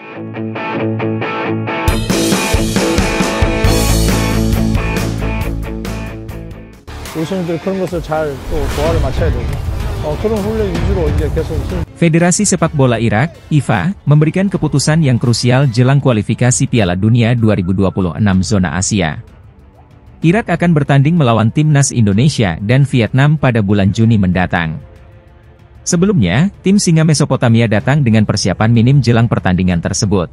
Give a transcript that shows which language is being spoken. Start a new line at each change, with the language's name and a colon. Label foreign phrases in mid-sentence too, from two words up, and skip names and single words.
Korean: 우선들 그런 것을 잘 또 조화를 맞춰야 되고 그런 훈련 위주로 이제 계속
Indonesian: Federasi Sepak Bola Irak, IFA, memberikan keputusan yang krusial jelang kualifikasi Piala Dunia 2026 zona Asia. Irak akan bertanding melawan timnas Indonesia dan Vietnam pada bulan Juni mendatang. Sebelumnya, tim Singa Mesopotamia datang dengan persiapan minim jelang pertandingan tersebut.